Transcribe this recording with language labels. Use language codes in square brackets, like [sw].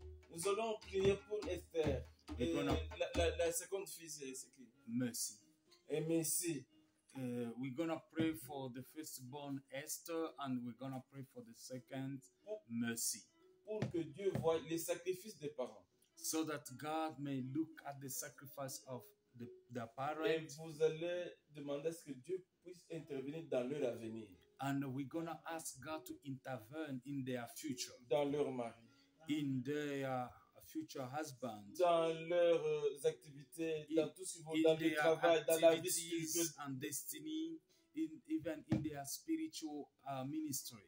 [fr] Nous allons prier pour Esther. Et [en] We're gonna- [fr] la seconde fille, c'est qui? [en] Mercy. [fr] Et Messie. [en] We're gonna pray for the firstborn Esther, and we're gonna pray for the second Mercy, [fr] Pour que Dieu voie les sacrifices des parents. [en] so that God may look at the sacrifice of the [fr] Et [en] parents, [fr] vous allez demander à ce que Dieu puisse intervenir dans leur avenir, [en] and we're gonna ask God to intervene in their future, [fr] dans leur mari, [en] in their future husbands, [fr] dans leurs activités, dans tout ce qu'ils vont, [en] in [fr] dans le [en] their [fr] travail, dans la vie spirituelle. [en] activities and destiny, even in their spiritual ministry.